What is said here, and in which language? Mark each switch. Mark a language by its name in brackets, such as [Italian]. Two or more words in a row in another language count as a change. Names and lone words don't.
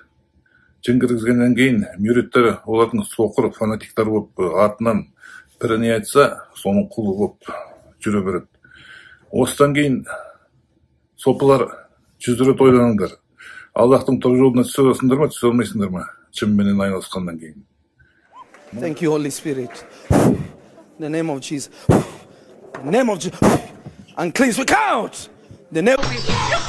[Kazakh] Жын кіргізгеннен кейін мүриттер олардың соқыр фанатиктар болып артынан пірі не айтса, соның құлы болып жүре береді. Осыдан кейін сопылар 100 рет ойланыңдар. Аллахтың тұр жолына түсе аласыңдар ма, түсе алмайсыңдар ма? Жынменен айналысқаннан кейін. [English] Thank you, Holy Spirit. In the name of Jesus. In the name of Jesus. And cleanse with out. The name of Jesus.